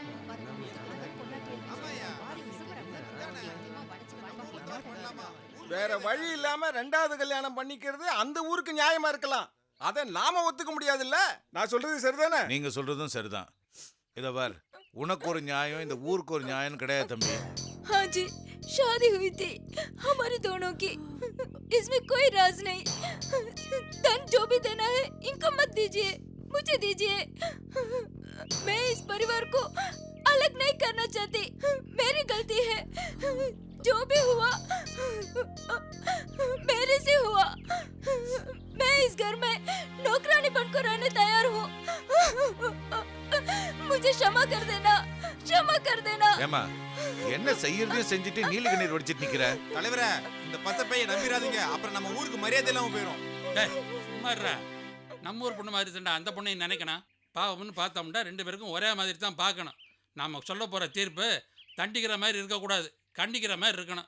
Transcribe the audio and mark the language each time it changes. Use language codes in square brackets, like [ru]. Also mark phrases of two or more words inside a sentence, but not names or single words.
[ta] வேற வழி இல்லாம 2வது கல்யாணம் பண்ணிக்கிறது அந்த ஊருக்கு நியாயமா இருக்கலாம், அதை நாம ஒத்துக்க முடியாதுல்ல. நான் சொல்றது சரிதானே? நீங்க சொல்றதும் சரிதான். இத பார், உனக்கு ஒரு நியாயம், இந்த ஊருக்கு ஒரு நியாயம் கிடையாது தம்பி. [hi] हाँ जी, शादी हुई थी हमारे दोनों की, इसमें कोई राज नहीं। धन जो भी देना है इनको मत दीजिए, मुझे दीजिए। मैं इस परिवार को अलग नहीं करना चाहती, मेरी गलती है। जो भी हुआ मेरे से हुआ। मैं इस घर में नौकरानी बनकर रहने तैयार हूँ। मुझे क्षमा कर देना, क्षमा कर देना। [ta] ஏமா, என்ன செய்யறதையும் செஞ்சுட்டு நீலி கண்ணீர் வடிச்சிட்டு நிக்கிற? தலைவரே, இந்த பசப்பையை நம்பிராதீங்க, அப்புறம் நம்ம ஊருக்கு மரியாதை இல்லாம போயிடும். டேய், சும்மா இருடா. நம்ம ஊர் பொண்ணு மாதிரி தான்டா அந்த பொண்ணை நினைக்கணும். பாவம்னு பார்த்தோம்னா 2 பேருக்கும் ஒரே மாதிரி தான் பார்க்கணும். நாம் சொல்ல போகிற தீர்ப்பு தண்டிக்கிற மாதிரி இருக்கக்கூடாது, கண்டிக்கிற மாதிரி இருக்கணும்.